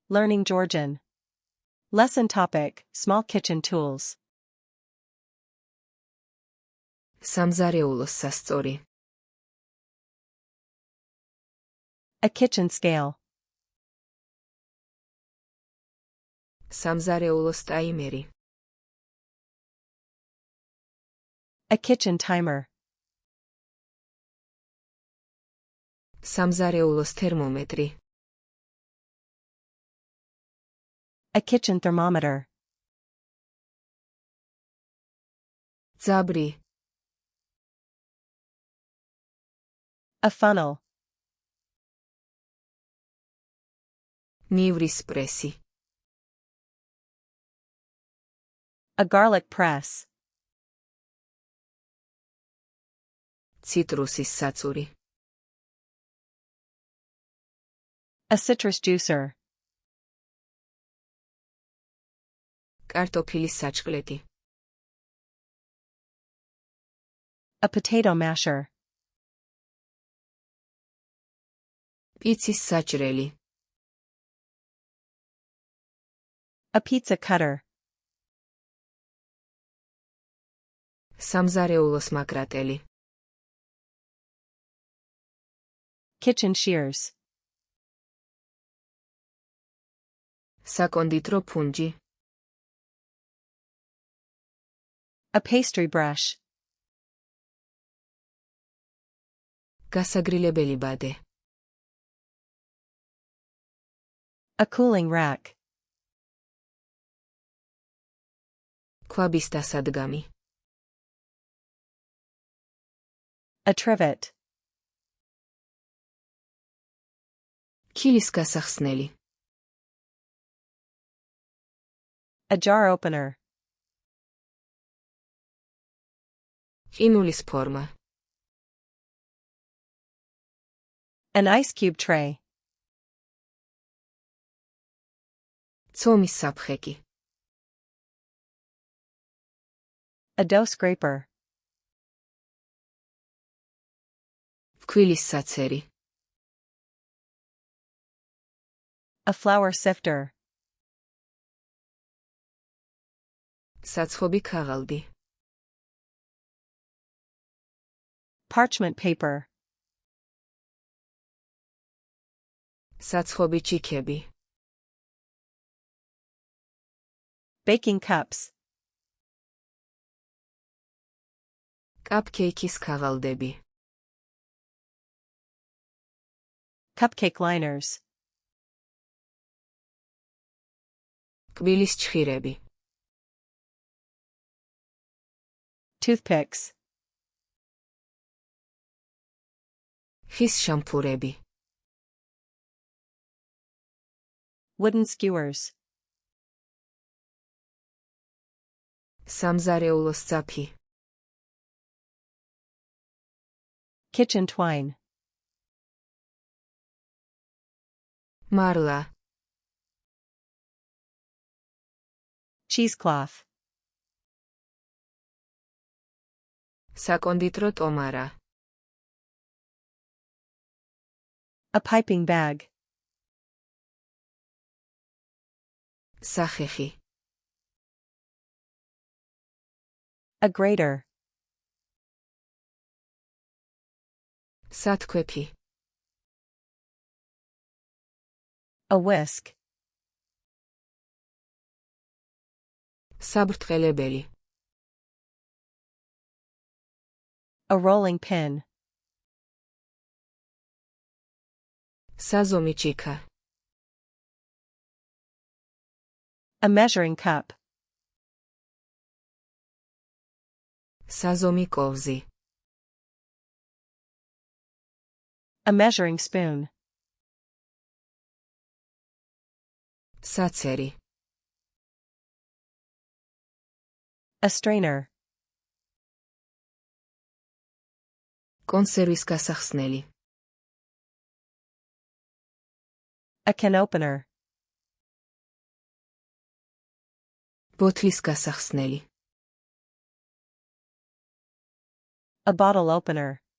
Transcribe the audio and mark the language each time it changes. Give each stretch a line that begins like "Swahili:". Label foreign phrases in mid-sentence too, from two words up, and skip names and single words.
English: Learning Georgian. Lesson topic: Small kitchen tools.
Georgian: სამზარეულოს სასწორი.
English: A kitchen scale.
Georgian: სამზარეულოს ტაიმერი.
English: A kitchen timer.
Georgian: სამზარეულოს თერმომეტრი.
English: A kitchen thermometer.
Georgian: ძაბრი.
English: A funnel.
Georgian: ნივრის პრესი.
English: A garlic press.
Georgian: ციტრუსის საწური.
English: A citrus juicer.
Georgian: კარტოფილის საჭკლეთი.
English: A potato masher.
Georgian: პიცის საჭრელი.
English: A pizza cutter.
Georgian: სამზარეულოს მაკრატელი.
English: Kitchen shears.
Georgian: საკონდიტრო ფუნჯი.
English: A pastry brush.
Georgian: გასაგრილებელი ბადე.
English: A cooling rack.
Georgian: ქვაბის დასადგამი.
English: A trivet.
Georgian: ქილის გასახსნელი.
English: A jar opener.
Georgian: ყინულის ფორმა.
English: An ice cube tray.
Georgian: ცომის საფხეკი.
English: A dough scraper.
Georgian: ფქვილის საცერი.
English: A flour sifter.
Georgian: საცხობი ქაღალდი.
English: Parchment paper.
Georgian: საცხობი ჭიქები.
English: Baking cups.
Georgian: კაპკეიქის ქაღალდები.
English: Cupcake liners.
Georgian: კბილის ჩხირები.
English: Toothpicks.
Georgian: ხის შამფურები.
English: Wooden skewers.
Georgian: სამზარეულოს ძაფი.
English: Kitchen twine.
Georgian: მარლა.
English: Cheesecloth.
Georgian: საკონდიტრო ტომარა.
English: A piping bag.
Georgian: სახეხი.
English: A grater.
Georgian: სათქვეფი.
English: A whisk.
Georgian: საბრტყელებელი.
English: A rolling pin.
Georgian: საზომი ჭიქა.
English: A measuring cup.
Georgian: საზომი კოვზი.
English: A measuring spoon.
Georgian: საცერი.
English: A strainer.
Georgian: კონსერვის გასახსნელი.
English: A can opener.
Georgian: ბოთლის გასახსნელი.
English: A bottle opener.